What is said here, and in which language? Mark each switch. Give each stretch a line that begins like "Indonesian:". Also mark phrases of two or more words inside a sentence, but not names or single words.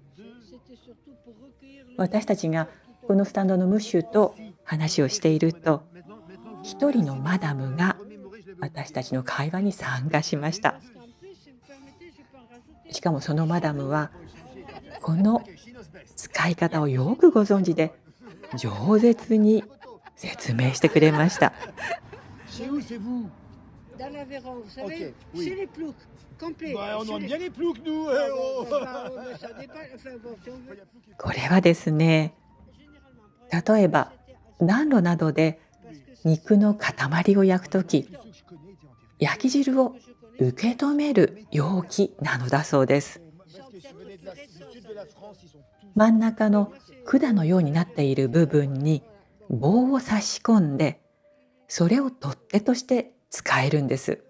Japanese: 私たちがこのスタンドのムッシュと話をしていると、一人のマダムが私たちの会話に参加しました。しかもそのマダムはこの使い方をよくご存知で、饒舌に説明してくれました。
French: Dans l'Aveyron, vous savez, Ok, oui. chez les ploucs, complet. Bah, on Chez aime les- bien les ploucs, nous. Ah, Oh. bon, bah, ça dépend. Enfin, bon, si on veut-
Japanese: これはですね、例えば暖炉などで肉の塊を焼くとき、焼き汁を受け止める容器なのだそうです。真ん中の管のようになっている部分に棒を差し込んで、それを取っ手として使えるんです。